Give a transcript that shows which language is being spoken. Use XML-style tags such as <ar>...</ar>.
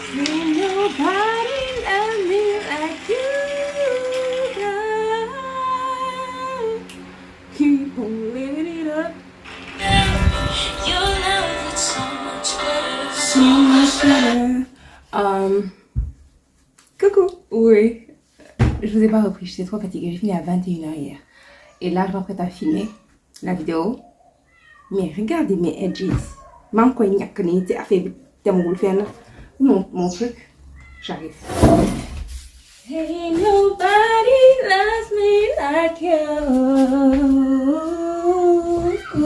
<en>Ain't nobody love me like you, girl. Keep on living it up. Your love is so much better.</en> <fr>Coucou. Oui. Je vous ai pas repris, j'étais trop fatiguée. J'ai fini à 21 h hier. Et là, je m'apprête à filmer la vidéo. Mais regardez mes edges. Même quand il n'y a que des affaires de mon truc, j'arrive.</fr> <en>Ain't nobody loves me like you.</en>